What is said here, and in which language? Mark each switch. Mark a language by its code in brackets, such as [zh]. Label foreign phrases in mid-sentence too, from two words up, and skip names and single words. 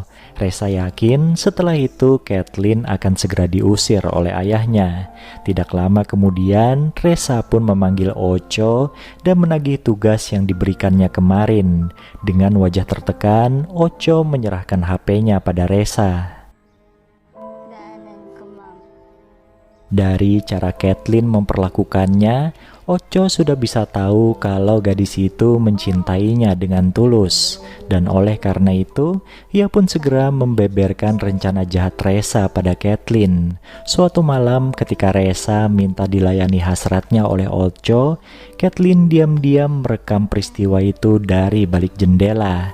[id] Resa yakin setelah itu Kathleen akan segera diusir oleh ayahnya. Tidak lama kemudian, Resa pun memanggil Ocho dan menagih tugas yang diberikannya kemarin. Dengan wajah tertekan, Ocho menyerahkan HP-nya pada Resa. [tl] Daanan ko, ma'am. [id] Dari cara Kathleen memperlakukannya, Ocho sudah bisa tahu kalau gadis itu mencintainya dengan tulus. Dan oleh karena itu, ia pun segera membeberkan rencana jahat Resa pada Kathleen. Suatu malam ketika Resa minta dilayani hasratnya oleh Ocho, Kathleen diam-diam merekam peristiwa itu dari balik jendela.